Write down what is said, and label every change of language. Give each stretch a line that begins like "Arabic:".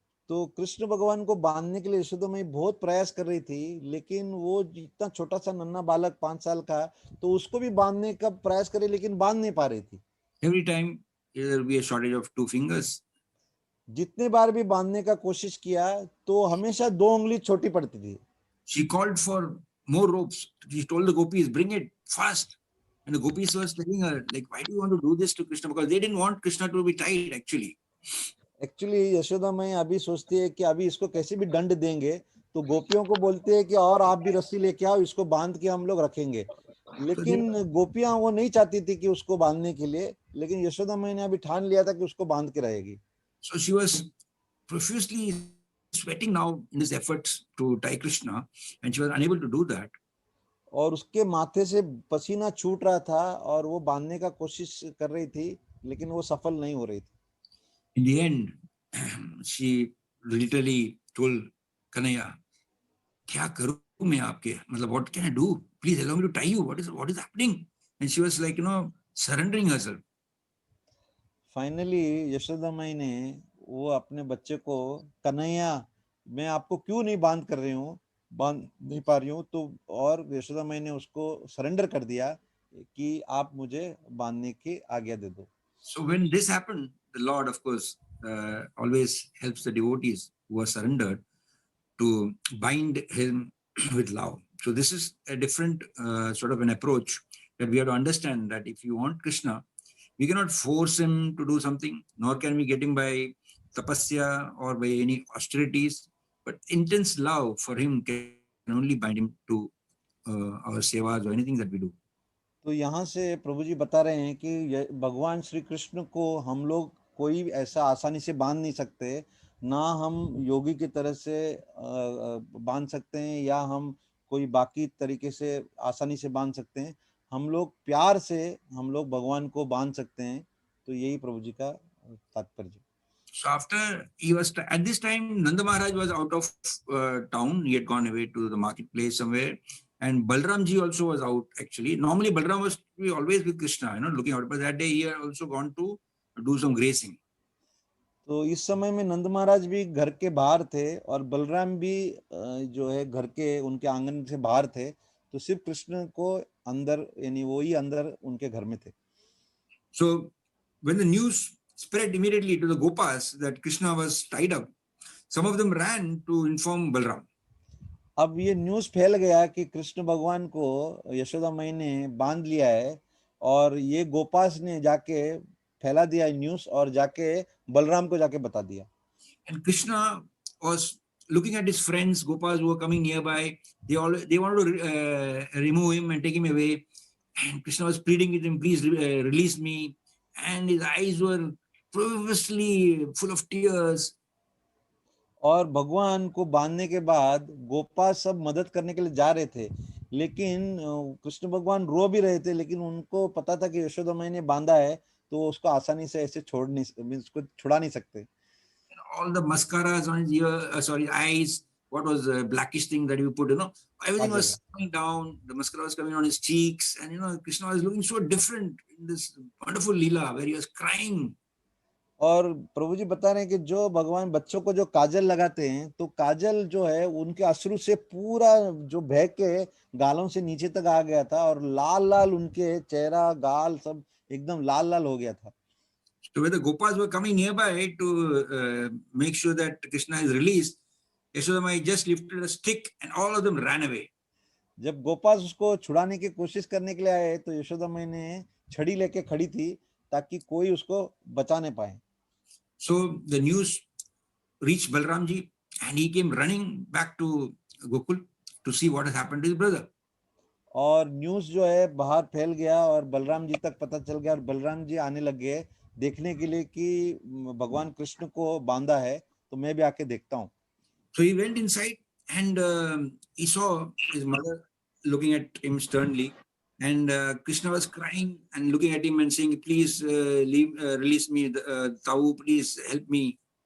Hindi: तो कृष्ण भगवान को बांधने के लिए यशोदा माई बहुत प्रयास कर रही थी, लेकिन वो इतना छोटा सा नन्हा बालक 5 साल का, तो उसको भी बांधने का प्रयास करे लेकिन बांध नहीं पा रही थी।
English: Every time there will be a shortage of 2 fingers.
Hindi: जितने बार भी बांधने का कोशिश किया तो हमेशा 2 उंगली छोटी पड़ती थी।
English: She called for more ropes. She told the gopis, bring it fast. And the gopis was telling her, like, why do you want to do this to Krishna? Because they didn't want Krishna to be tied, actually.
Hindi: Actually Yashoda माई अभी सोचती है कि अभी इसको कैसे भी दंड देंगे, तो गोपियों को बोलते हैं कि और आप भी रस्सी लेके आओ, इसको बांध के हम लोग रखेंगे, लेकिन गोपियां वो नहीं चाहती थी कि उसको बांधने के लिए, लेकिन यशोदा माई ने अभी ठान लिया था कि उसको बांध के रहेगी।
English: So she was profusely sweating now in his efforts to tie Krishna, and she was unable to do that.
Hindi: और उसके माथे से पसीना छूट रहा था और वो बांधने का कोशिश कर रही थी, लेकिन वो सफल नहीं हो रही थी।
English: In the end, she literally told Kanaya,
Hindi: क्या करूं मैं आपके, मतलब
English: what can I do? Please allow me to tie you. What is happening? And she was like, surrendering herself.
Hindi: Finally Yashoda माई ने वो अपने बच्चे को, कन्हैया मैं आपको क्यों नहीं बांध कर रही हूँ, बांध नहीं पा रही हूँ, तो और यशोदा माई ने उसको सरेंडर कर दिया, कि आप मुझे बांधने की आज्ञा दे दो।
English: So when this happened, the Lord, of course, always helps the devotees who are surrendered to bind him with love. So this is a different sort of an approach that we have to understand, that if you want Krishna, we cannot force him to do something, nor can we get him by tapasya or by any austerities, but intense love for him can only bind him to our sevas or anything that we do.
Hindi: तो यहाँ से प्रभु जी बता रहे हैं कि भगवान श्री कृष्ण को हम लोग कोई ऐसा आसानी से बांध नहीं सकते, ना हम योगी की तरह से बांध सकते हैं, या हम कोई बाकी तरीके से आसानी से बांध सकते हैं। हम लोग प्यार से हम लोग भगवान को बांध सकते हैं। तो यही प्रभु जी का तात्पर्य।
English: So after he was at this time, Nanda Maharaj was out of town. He had gone away to the marketplace somewhere, and Balram ji also was out. Actually, normally Balram was always with Krishna, looking out. But that day he had also gone to do some grazing.
Hindi: तो इस समय में नंद महाराज भी घर के बाहर थे और बलराम भी जो है घर के उनके आंगन से बाहर थे। तो सिर्फ कृष्ण को अंदर, यानी वो ही अंदर उनके घर में थे।
English: So when the news spread immediately to the Gopas that Krishna was tied up, some of them ran to inform Balram.
Hindi: अब ये न्यूज़ फैल गया कि कृष्ण भगवान को यशोदा माई ने बांध लिया है, और ये गोपास ने जाके फैला दिया न्यूज़ और जाके बलराम को जाके बता दिया।
English: And Krishna was looking at his friends, Gopas, who were coming nearby. They wanted to remove him and take him away. And Krishna was pleading with him, please release me. And his eyes were profusely full of tears.
Hindi: और भगवान को बांधने के बाद गोपा सब मदद करने के लिए जा रहे थे, लेकिन कृष्ण भगवान रो भी रहे थे, लेकिन उनको पता था कि यशोदा माई ने बांधा है, तो वो उसको आसानी से ऐसे छोड़ नहीं, उसको छुड़ा नहीं सकते।
English: All the mascaras on his eyes, what was the blackish thing that you put, everything was coming down. The mascara was coming on his cheeks, and Krishna was looking so different in this wonderful Leela where he was crying.
Hindi: और प्रभु जी बता रहे हैं कि जो भगवान बच्चों को जो काजल लगाते हैं, तो काजल जो है उनके अश्रु से पूरा जो बह के गालों से नीचे तक आ गया था, और लाल लाल उनके चेहरा गाल सब एकदम लाल लाल हो गया था।
English: So when the Gopas were coming nearby to make sure that Krishna is released, Yashoda Mai just lifted a stick and all of them ran away.
Hindi: जब गोपास उसको छुड़ाने की कोशिश करने के लिए आए, तो यशोदा माई ने छड़ी लेके खड़ी थी ताकि कोई उसको बचा नहीं पाए।
English: So the news reached Balram ji, and he came running back to Gokul to see what has happened to his brother.
Hindi: और न्यूज़ जो है बाहर फैल गया और बलराम जी तक पता चल गया, और बलराम जी आने लग गए देखने के लिए कि भगवान कृष्ण को बांधा है, तो मैं भी आके देखता हूँ।
English: So he went inside and he saw his mother looking at him sternly, and Krishna was crying and looking at him and saying, please release me, Tau, please help me.